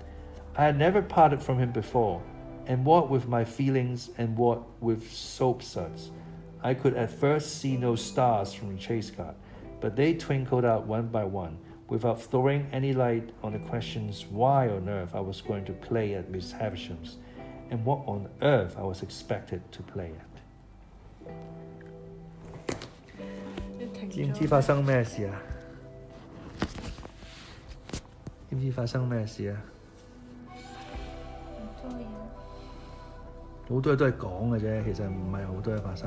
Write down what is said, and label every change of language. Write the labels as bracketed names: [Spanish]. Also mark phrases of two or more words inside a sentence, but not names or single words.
[English] I had never parted from him before, and what with my feelings and what with soap suds, I could at first see no stars from the chaise cart, but they twinkled out one by one, without throwing any light on the questions why on earth I was going to play at Miss Havisham's, and what on earth I was expected to play at. [Cantonese] 知唔知發生咩事啊？知唔知發生咩事啊？好多嘢都係講嘅啫，其實唔係好多嘢發生。